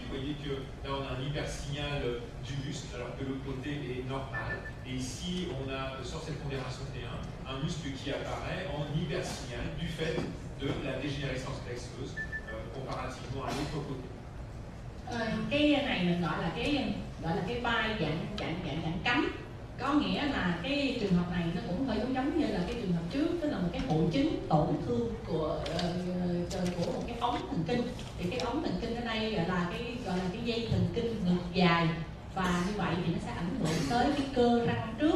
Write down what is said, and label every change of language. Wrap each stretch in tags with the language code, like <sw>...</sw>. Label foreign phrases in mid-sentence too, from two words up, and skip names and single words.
<fr>Vous voyez que là on a un hypersignal du muscle alors que l'autre côté est normal. Et ici on a sur cette pondération T1 un muscle qui apparaît en hypersignal du fait de la dégénérescence graisseuse comparativement à l'autre côté.</fr> <vi>Cái này mình gọi là cái vai dạng cánh. Có nghĩa là cái trường hợp này nó cũng hơi giống như là cái trường hợp trước, tức là một cái hội chứng tổn thương của một cái ống thần kinh. Thì cái ống thần kinh ở đây gọi là cái dây thần kinh ngực dài, và như vậy thì nó sẽ ảnh hưởng tới cái cơ răng trước.</vi>